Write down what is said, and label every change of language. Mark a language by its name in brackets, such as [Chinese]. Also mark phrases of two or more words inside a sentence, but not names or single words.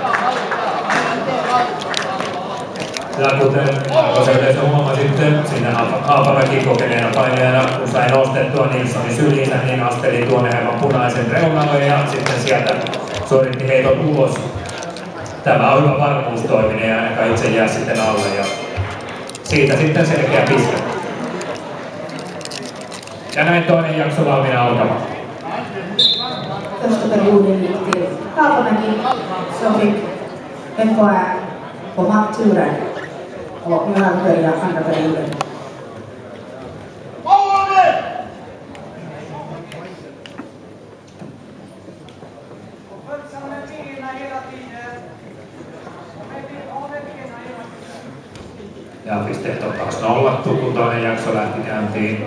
[Finnish] Ja kuten arvoisa yleisö huomasitte, siinä Haapamäki kokeneena painajana usein nostettua Nilssonin syliinsä, niin asteli tuonne aivan punaisen reunalle ja sitten sieltä suoritti heitot ulos. Tämä on hyvä varmuustoiminen ja ainakaan itse jää sitten alle ja siitä sitten selkeä piste. Ja näin toinen jakso valmiina alkamaan. [Swedish] Första perioden gick till Haapamäki som fick en poäng på matturen och nu har börjat andra perioden. [Finnish] Ja pisteet on taas nollattu, kun toinen jakso lähti käyntiin.